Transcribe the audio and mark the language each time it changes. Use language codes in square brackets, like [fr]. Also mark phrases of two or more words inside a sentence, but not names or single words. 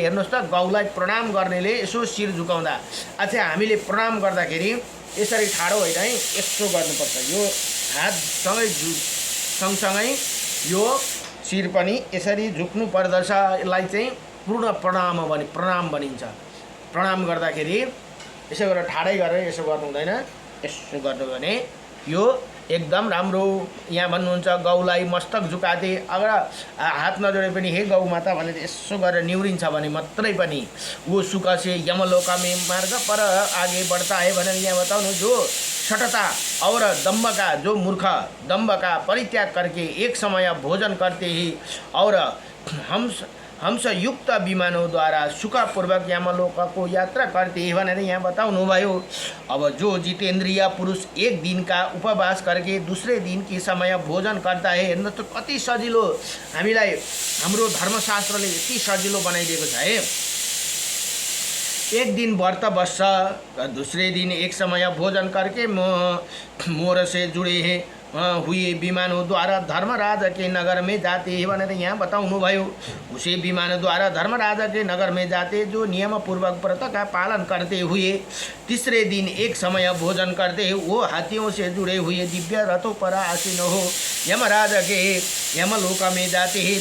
[ne] हेर्नुहोस् त, गौलाई प्रणाम गर्नेले यसो शिर झुकाउँदा, अच्छा हामीले प्रणाम गर्दाखेरि यसरी ठाडो होइन है, यसो गर्नुपर्छ। यो हात सँगसँगै यो शिर पनि यसरी झुक्नु पर्दछ। यसलाई चाहिँ पूर्ण प्रणाम भनिन्छ। प्रणाम गर्दाखेरि यसो गरेर ठाडै गरेर यसो गर्नु हुँदैन, यसो गर्नु भने यो एकदम राम्रो। यहाँ भन्नुहुन्छ गौलाई [hi] मस्तक झुकाते, [ne] अगर हात नजोडे पनि हे गौ माता भनेर यसो गरेर निहुरिन्छ भने मात्रै पनि [hi] वो सुख से यमलोका में मार्ग पर आगे बढ़ता है [ne] भनेर यहाँ बताउनु। [hi] जो शठता और मूर्ख दम्भ का परित्याग करके एक समय भोजन करते ही और हंस युक्त विमानों द्वारा सुखपूर्वक यमलोका को यात्रा करते हैं [ne] भनेर यहाँ बताउनु भयो। [hi] अब जो जितेन्द्रिय पुरुष एक दिन का उपवास करके दूसरे दिन की समय भोजन करता है, [ne] हेर्नु त कति सजिलो, हामीलाई हाम्रो धर्मशास्त्रले यति सजिलो बनाइदिएको छ है। एक दिन व्रत बस्छ, [hi] दूसरे दिन एक समय भोजन करके मोर से जुड़े हैं हुए विमानों द्वारा धर्मराज के नगर में जाते हैं [ne] भनेर यहाँ बताउनु भयो। [hi] उसे विमान द्वारा धर्मराज के नगर में जाते जो नियम पूर्वक व्रत का पालन करते हुए तीसरे दिन एक समय भोजन करते, वो हाथियों से जुड़े हुए दिव्य रथों पर आसीन हो यमराज के यमलोक में जाते हैं।